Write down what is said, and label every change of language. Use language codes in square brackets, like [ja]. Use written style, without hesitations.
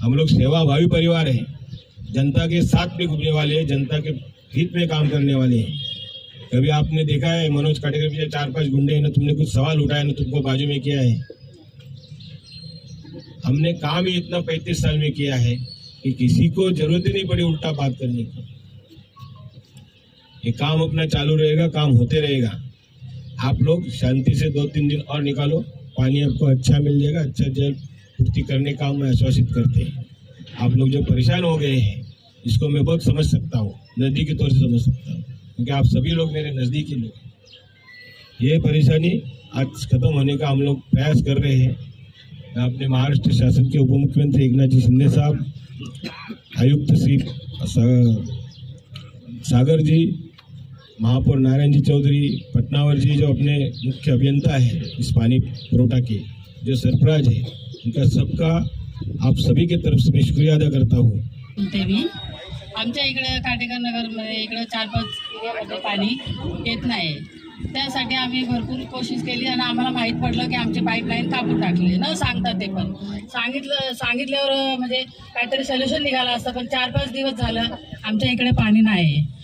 [hi] हम लोग सेवाभावी परिवार है, जनता के साथ में घूमने वाले हैं, जनता के हित में काम करने वाले हैं. कभी आपने देखा है मनोज काटेकर पीछे 4-5 गुंडे हैं ना, तुमने कुछ सवाल उठाया ना, तुमको बाजू में किया है. हमने काम ही इतना 35 साल में किया है कि किसी को जरूरत ही नहीं पड़ी उल्टा बात करने की. ये काम अपना चालू रहेगा, काम होते रहेगा. आप लोग शांति से 2-3 दिन और निकालो, पानी आपको अच्छा मिल जाएगा. अच्छा जल पूर्ति करने का हम आश्वासित करते हैं. आप लोग जो परेशान हो गए हैं इसको मैं बहुत समझ सकता हूँ, नजदीकी तौर से समझ सकता हूँ, क्योंकि आप सभी लोग मेरे नज़दीकी लोग. ये परेशानी आज खत्म होने का हम लोग प्रयास कर रहे हैं. मैं अपने महाराष्ट्र शासन के उप मुख्यमंत्री एकनाथ जी शिंदे साहब, आयुक्त श्री सागर जी महापौर नारायण जी चौधरी पटनावर जी जो अपने मुख्य अभियंता है इस पानी पुरोटा के, जो सरफराज है, उनका सबका आप सभी के तरफ से मैं शुक्रिया अदा करता हूँ। [mr] देवी आमच्या इकडे काटेकर नगरमध्ये इकडे 4-5 एरियामध्ये पाणी येत नाही. त्यासाठी आम्ही भरपूर कोशिश केली आणि आम्हाला माहीत पडलं की आमची पाईपलाईन कापून टाकली. न सांगता ते पण सांगितल्यावर म्हणजे काहीतरी सोल्युशन निघालं असतं, पण 4-5 दिवस झालं आमच्या इकडे पाणी नाही.